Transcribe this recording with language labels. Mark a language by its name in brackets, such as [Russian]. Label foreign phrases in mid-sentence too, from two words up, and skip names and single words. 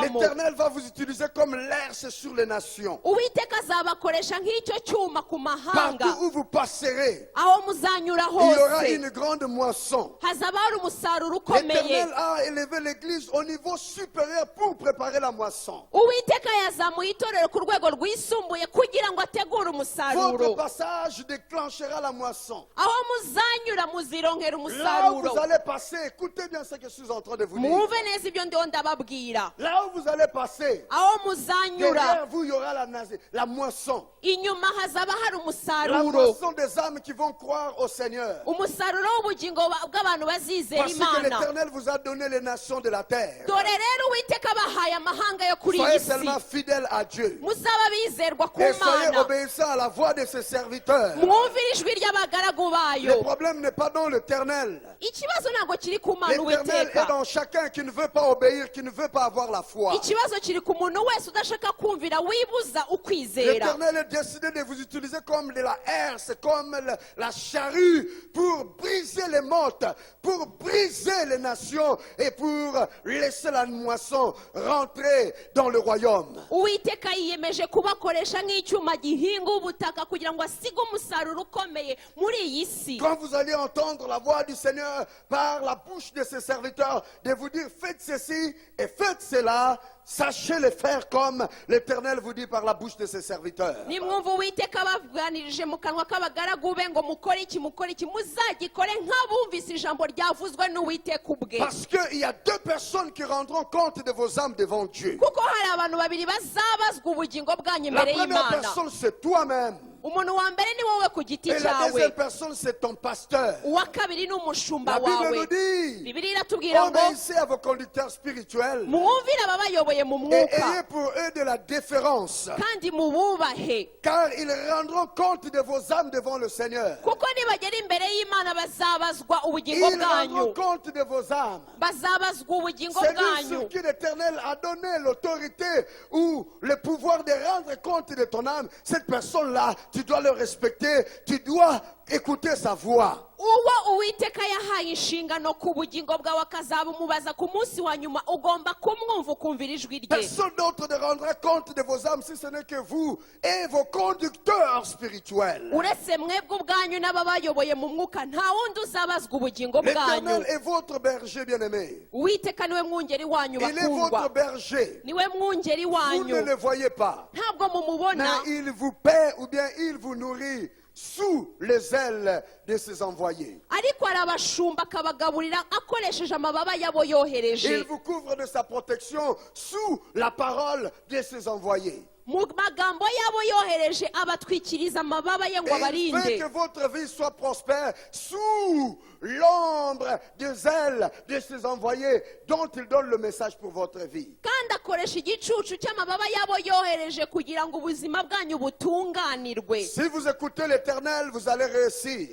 [French] L'Éternel va vous utiliser comme l'herse sur les nations. [Kinyarwanda] uwiteka azabakoresha nk'icyo cyuma ku mahanga. [French] Partout où vous passerez, [Kinyarwanda] aho muzanyura [French] il y aura [Kinyarwanda] hose [French] une grande moisson. [Kinyarwanda] hazaba hari umusaruro ukomeye. [French] L'Éternel a élevé l'église au niveau supérieur pour préparer la moisson. [Kinyarwanda] uwiteka yazamuye itorero ku rwego rwisumbuye kugira ngo ategure [French] Votre [Kinyarwanda] umusaruro. [French] passage déclenchera la moisson. [Kinyarwanda] aho muzanyura muzironkera [French] Là où [Kinyarwanda] umusaruro. [French] vous allez passer, écoutez bien ce que je suis en train de vous dire. [Kinyarwanda] mwumve neza ibyo ndiho ndababwira. [French] Là où vous allez passer, [Kinyarwanda] aho muzanyura [French] derrière vous, il y aura la moisson. [Kinyarwanda] inyuma hazaba hari [French] La [Kinyarwanda] umusaruro. [French] moisson des âmes qui vont croire au Seigneur. [Kinyarwanda] umusaruro w'ubugingo bw'abantu bazizera [French] Parce que [Kinyarwanda] imana. [French] l'Éternel vous a donné les nations de la terre. [Kinyarwanda] dore rero uwiteka abahaye amahanga yo kuri iyi [French] Soyez [Kinyarwanda] si. [French] seulement fidèles à Dieu. [Kinyarwanda] muzaba bizerwa ku [French] Et soyez [Kinyarwanda] mana. [French] obéissants à la voix de ses serviteurs. [Kinyarwanda] mwumvire ijwi ry'abagaragu [French] Le [Kinyarwanda] bayo. [French] problème n'est pas dans l'éternel. [Kinyarwanda] ikibazo ntabwo kiri ku mana [French] L'éternel est [Kinyarwanda] uwiteka. [French] dans chacun qui ne veut pas obéir, qui ne veut pas avoir la foi. [Kinyarwanda] ikibazo kiri ku muntu wese udashaka kumvira wibuza ukwizera. [French] L'éternel est décidé de vous utiliser comme de la herse, comme la charrue pour briser les mottes, pour briser les nations et pour laisser la moisson rentrer dans le royaume. [Kinyarwanda] uwiteka yiyemeje kubakoresha nk'icyuma gihinga ubutaka kugira ngo asige umusaruro ukomeye muri iyi si. [French] Quand vous allez entendre la voix du Seigneur par la bouche de ses serviteurs, de vous dire faites ceci et faites cela, sachez le faire comme l'Éternel vous dit par la bouche de ses serviteurs. [Kinyarwanda] nimwumva uwiteka bavuganirije mu kanwa k'abagaragu be ngo mukore iki muzagikore nk'abumvise ijambo ryavuzwe n'uwiteka ubwe. [French] Parce qu'il y a deux personnes qui rendront compte de vos âmes devant Dieu. [Kinyarwanda] kuko hari abantu babiri bazabazwa ubugingo bwanyu [French] La [Kinyarwanda] imbere [French] première [Kinyarwanda] y'imana. [French] personne, c'est toi-même. [Kinyarwanda] umuntu wa mbere ni wowe ku giti [French] Et la [Kinyarwanda] cyawe. [French] deuxième personne, c'est ton pasteur. [Kinyarwanda] uwa kabiri ni umushumba [French] La Bible [Kinyarwanda] wawe. [French] nous dit, [Kinyarwanda] bibiliya iratubwira ngo [French] obéissez à vos conducteurs spirituels [Kinyarwanda] mwumvire ababayoboye mu [French] et [Kinyarwanda] mwuka [French] ayez pour eux de la déférence, [Kinyarwanda] kandi mububahe. [French] car ils rendront compte de vos âmes devant le Seigneur. [Kinyarwanda] kuko nibagera imbere y'imana bazabazwa ubugingo [French] Ils rendront [Kinyarwanda] bwanyu. [French] compte de vos âmes. [Kinyarwanda] bazabazwa ubugingo [French] C'est lui bwanyu. sur qui l'Éternel a donné l'autorité ou le pouvoir de rendre compte de ton âme. Cette personne-là, tu dois le respecter, tu dois écouter sa voix. [Kinyarwanda] uwo uwiteka yahaye inshingano ku bugingo bwawe akazaba umubaza ku munsi wa nyuma ugomba kumwumva ukumvira ijwi rye. [French] Personne d'autre ne rendra compte de vos âmes si ce n'est que vous et vos conducteurs part spirituelle. [Kinyarwanda] uretse mwebwe ubwanyu n'ababayoboye mu mwuka nta wundi uzabazwa ubugingo bwanyu. [French] L'Éternel est votre berger bien-aimé. [Kinyarwanda] uwiteka niwe mwungeri wanyu [French] Il est votre [Kinyarwanda] bakundwa, [French] berger. [Kinyarwanda] niwe mwungeri [French] Vous ne [Kinyarwanda] wanyu, [French] le voyez pas. [Kinyarwanda] ntabwo mumubona, [French] Mais il vous paie ou bien il vous nourrit sous les ailes de ses envoyés. [Kinyarwanda] ariko arabashumba akabagaburira akoresheje amababa y'abo yohereje. [French] Il vous couvre de sa protection sous la parole de ses envoyés. [Kinyarwanda] mu magambo y'abo yohereje abatwikiriza amababa ye ngo [French] Et il fait [Kinyarwanda] abarinde. [French] que votre vie soit prospère sous l'ombre des ailes de ses envoyés dont il donne le message pour votre vie. [Kinyarwanda] kandi akoresha igicucu cy'amababa y'abo yohereje kugira ngo ubuzima bwanyu butunganirwe. [French] Si vous écoutez l'Éternel, vous allez réussir.